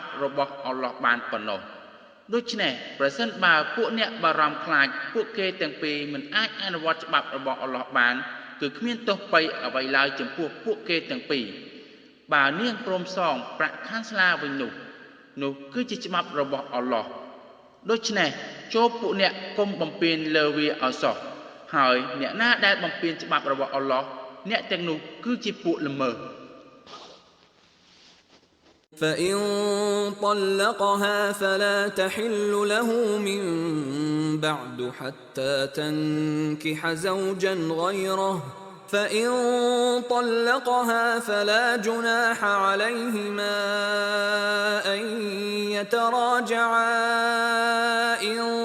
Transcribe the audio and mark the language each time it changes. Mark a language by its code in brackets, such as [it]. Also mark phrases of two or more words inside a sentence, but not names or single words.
[km] របស់អល់ឡោះបានប៉ុណ្ណោះដូច្នេះប្រសិនបើពួកអ្នកបារម្ភខ្លាចពួកគេទាំងពីរមិនអាចអនុវត្តច្បាប់របស់អល់ឡោះបានគឺគ្មានទោសបីអ្វីឡើយចំពោះពួកគេទាំងពីរបើនាងព្រមសងប្រាក់ខណ្ឌស្លាវិញនោះគឺជាច្បាប់របស់អល់ឡោះដូច្នេះចូលពួកអ្នកកុំបំពេញលើវាឲ្យសោះហើយអ្នកណាដែលបំពេញច្បាប់របស់អល់ឡោះអ្នកទាំងនោះគឺជាពួកល្មើស [ar] فإن طلقها فلا تحل له من بعد حتى تنكح زوجا غيره فإن طلقها فلا جناح عليهما أن يتراجعا إن